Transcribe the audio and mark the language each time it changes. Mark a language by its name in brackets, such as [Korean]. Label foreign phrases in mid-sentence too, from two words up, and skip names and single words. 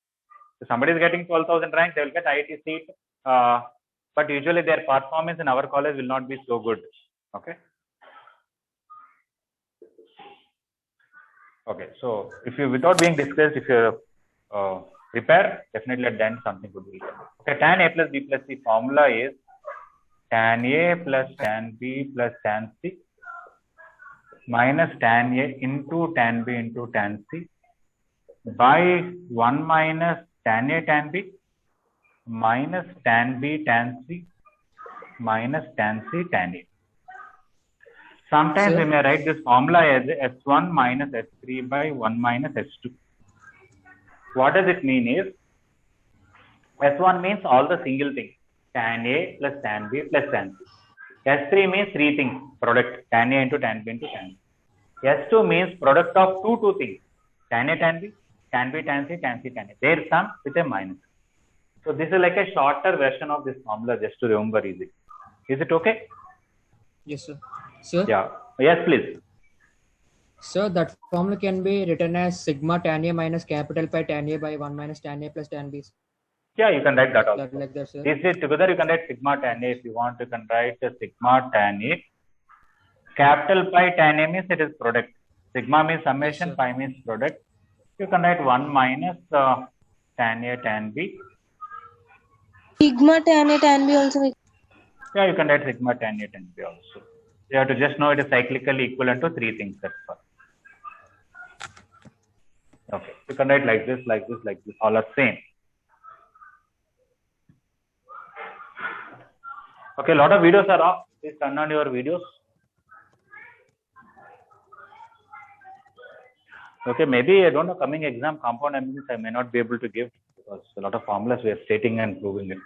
[English] If somebody is getting 12,000 rank, they will get IIT seat. But usually their performance in our college will not be so good. Okay. Okay. So if you, without being discussed, if you prepare, definitely at the end something would be. Okay. Tan A plus B plus C formula is tan A plus tan B plus tan C minus tan A into tan B into tan C by 1 minus tan A tan B minus tan B tan C minus tan C tan A. Sometimes we may write this formula as S1 minus S3 by 1 minus S2. what does it mean is, S1 means all the single things, tan A plus tan B plus tan C. S3 means three things, product, tan A into tan B into tan C. S2 means product of two things, tan A tan B, tan B tan C, tan C tan A. Their sum with a minus. So this is like a shorter version of this formula, just to remember easy. Is it okay? Yes, sir. Sir? Yeah. Yes, please. So that formula can be written as sigma tan A minus capital pi tan A by 1 minus tan A plus tan B. Yeah, you can write that also. Like that, sir. This is together, you can write sigma tan A. If you want, you can write sigma tan A. Capital pi tan A means it is product. Sigma means summation, Yes, pi means product. You can write 1 minus tan A tan B. Sigma tan A tan B also. Yeah, you can write sigma tan A tan B also. You have to just know it is cyclically equivalent to three things. That's all. Okay, you can write like this, like this, like this. All are same. Okay, a lot of videos are off. Please turn on your videos. Okay, maybe I don't know, coming exam compound analysis I may not be able to give because a lot of formulas we are stating and proving it.